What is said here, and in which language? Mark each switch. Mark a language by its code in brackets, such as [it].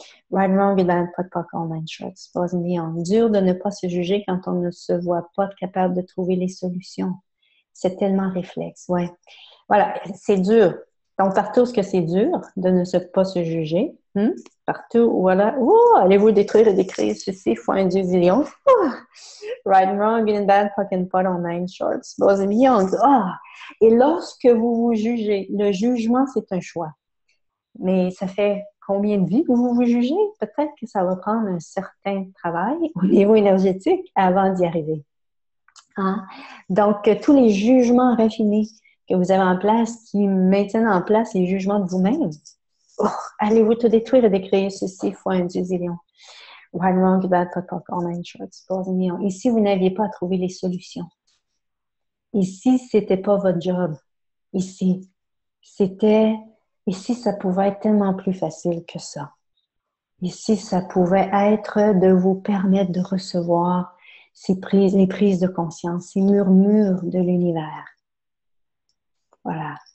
[en] Right, wrong, good, bad, POD, POC, all nine shorts, boys and beyond. [fr] Dur de ne pas se juger quand on ne se voit pas capable de trouver les solutions. C'est tellement réflexe, ouais. Voilà, c'est dur. Donc, partout où c'est dur de ne pas se juger, partout, voilà. Oh, allez-vous détruire et décrire ceci fois un dieu zillion. Oh. [en] Right and wrong, good and bad, POC and POD, all nine shorts, boys and beyond. Oh. [fr] Et lorsque vous vous jugez, le jugement, c'est un choix. Mais ça fait combien de vies que vous vous jugez? Peut-être que ça va prendre un certain travail au niveau énergétique avant d'y arriver. Hein? Donc, tous les jugements raffinés que vous avez en place, qui maintiennent en place les jugements de vous-même, allez-vous tout détruire et décréer ceci fois un dieu zillion. [en] Right, wrong, bad, POD, all nine shorts, boys and beyond. [fr] Ici, vous n'aviez pas à trouver les solutions. Ici, c'était pas votre job. Ici, ça pouvait être tellement plus facile que ça. Ici, ça pouvait être de vous permettre de recevoir les prises de conscience, ces murmures de l'univers. Voilà.